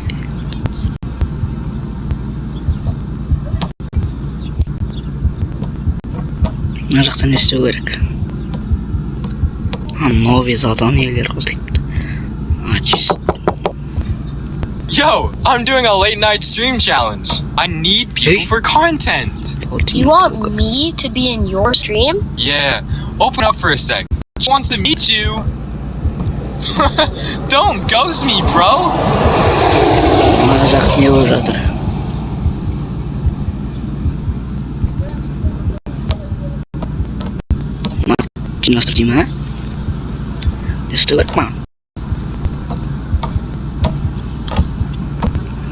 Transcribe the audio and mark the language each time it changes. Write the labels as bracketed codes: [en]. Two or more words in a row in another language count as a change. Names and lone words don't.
[kk] Мына жақта не істеу керек? Новый заданиелер қосылды. [en] Yo, I'm doing a late night stream challenge. I need people Hey. for content. You want me to be in your stream? Yeah, open up for a sec. She wants to meet you. Don't ghost me, bro. [kk] Мына жақ не болып жатыр? Жинастыр деймін, а? Не істеу керек ма?